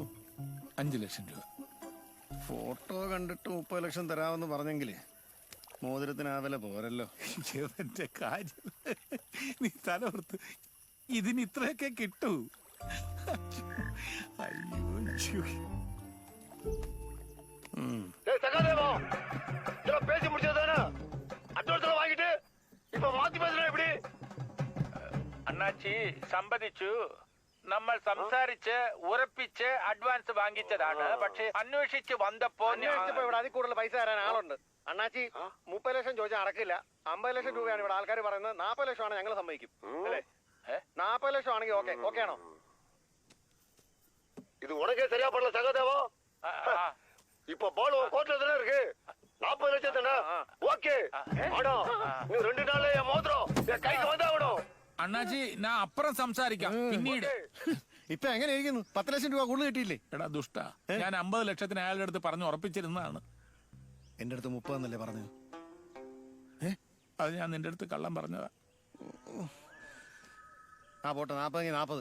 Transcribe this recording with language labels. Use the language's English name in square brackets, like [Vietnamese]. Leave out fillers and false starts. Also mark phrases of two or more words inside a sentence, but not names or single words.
[Malayalam] 5 ലക്ഷം രൂപ. ഫോട്ടോ കണ്ടിട്ട് 30 ലക്ഷം തരാമെന്ന് പറഞ്ഞെങ്കിലേ മോതിരത്തിന് ആ വില പോരല്ലോ. എന്റെ കാര്യം നീ തലോർത്ത് ഇതിന് ഇത്രയൊക്കെ കിട്ടൂ. അയ്യോ അയ്യോ. [Tamil] பேசி முடிச்சதானே அட்வான்ஸ் வாங்கிட்டு இப்ப மாத்தி பேசுற எப்படி? [Malayalam] അണ്ണാച്ചി സമ്മതിച്ചു. നമ്മൾ സംസാരിച്ച് ഉറപ്പിച്ച് അഡ്വാൻസ് വാങ്ങിച്ചതാണ്. പക്ഷെ അന്വേഷിച്ച് വന്നപ്പോ ഇവിടെ അതിൽ കൂടുതൽ പൈസ തരാൻ ആളുണ്ട്. അണ്ണാച്ചി 30 ലക്ഷം ചോദിച്ചാൽ അടക്കില്ല. 50 ലക്ഷം രൂപയാണ് ഇവിടെ ആൾക്കാർ പറയുന്നത്. 40 ലക്ഷമാണ് ഞങ്ങൾ സമ്മതിക്കും അല്ലേ? 40 ലക്ഷം ആണെങ്കിൽ ഓക്കെ. ഓക്കെ ആണോ? [Tamil] இது உனக்கே சரியா பண்ணல சகதேவா. இப்ப பால் கோர்ட்ல தானே இருக்கு. 40 லட்சம் தானே? ஓகே. ஆடா நீ 2 நாள்ல என் மோதிரம் என் கைக்கு வந்தாகணும். [Malayalam] അണ്ണാച്ചി ഞാൻ അപ്പുറം സംസാരിക്കാം പിന്നീട്. ഇപ്പൊ എങ്ങനെ ഇരിക്കുന്നു? 10 ലക്ഷം രൂപ കൂടുതൽ കിട്ടിയില്ലേ? എടാ ദുഷ്ട, ഞാൻ 50 ലക്ഷത്തിന് അയാളുടെ അടുത്ത് പറഞ്ഞു ഉറപ്പിച്ചിരുന്നതാണ്. എന്റെ അടുത്ത് 30 എന്നല്ലേ പറഞ്ഞു? അത് ഞാൻ നിന്റെ അടുത്ത് കള്ളം പറഞ്ഞതാ. ആ പോട്ടെ, 40 40.